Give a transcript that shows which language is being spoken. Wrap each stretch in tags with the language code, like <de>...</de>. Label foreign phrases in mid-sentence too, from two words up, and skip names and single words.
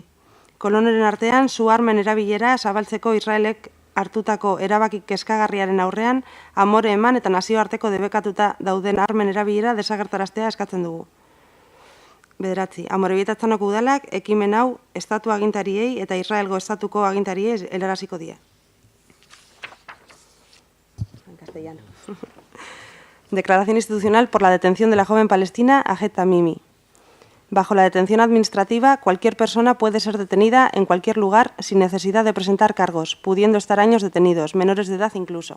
<eu>Kolonoren artean su armen erabilera zabaltzeko Israelek hartutako erabaki kezkagarriaren aurrean amore eman eta nazioarteko debekatuta dauden armen erabilera desagertaraztea eskatzen dugu. 9. Amorebieta Etxanoko udalak ekimen hau estatu agintariei eta Israelgo estatuko agintariei helaraziko die.</eu> <es>En castellano. Declaración institucional por la detención de la joven palestina Ahed Tamimi. Bajo la detención administrativa, cualquier persona puede ser detenida en cualquier lugar sin necesidad de presentar cargos, pudiendo estar años detenidos, menores de edad incluso.</es>